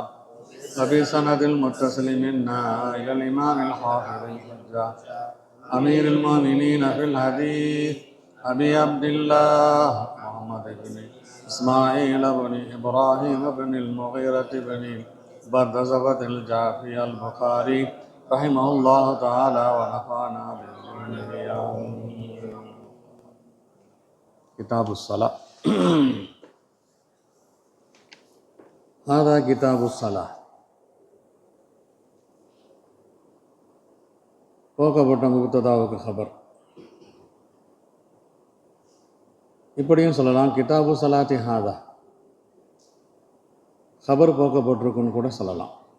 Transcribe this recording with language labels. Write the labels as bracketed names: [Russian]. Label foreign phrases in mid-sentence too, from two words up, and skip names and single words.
[Arabic] وبسند المتصل منا إلى الإمام الحافظ الحجة أمير المؤمنين في الحديث أبي عبد الله محمد بن إسماعيل بن إبراهيم بن المغيرة بن بردزبة الجعفي البخاري رحمه الله تعالى ونفعنا بعلمه آمين. كتاب الصلاة. هذا كتاب الصلاة. [Tamil] போக்கப்பட்ட முக்ததாவுக்கு ஹபர். இப்படியும் சொல்லலாம், [Arabic] كتاب الصلاة هذا, [Tamil] ஹபர் போக்கப்பட்டிருக்குன்னு கூட சொல்லலாம்.